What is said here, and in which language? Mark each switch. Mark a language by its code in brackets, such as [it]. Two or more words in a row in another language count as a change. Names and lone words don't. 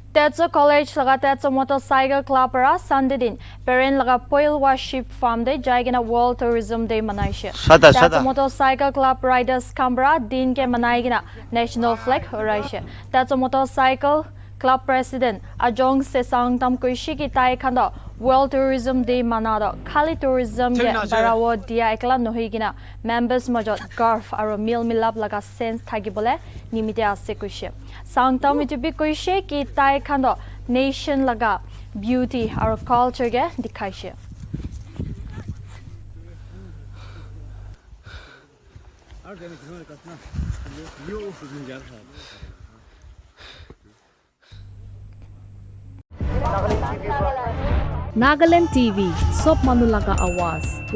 [nag] Tetso College laga Tetso Motorcycle Club ra Sunday din Peren laga Poilwa Sheep Farm de jaigena World Tourism Day manaishe. Tetso Motorcycle Club Riders Canberra din ke manaigena [en] National Flag [nag] horaishe. Tetso Motorcycle Club President Ajong Sesang Tam Kuishi ki tai khanda World Tourism Day manado Khali Tourism ye barawo dia ekla nohigina members majot garf aro mil milap laga sense thagibole nimite ase kuishe. Sangtam itubi kuishe ki tai khando nation laga beauty aro culture ge dikhaishe. Nagaland TV, Sop Manulaga Awas.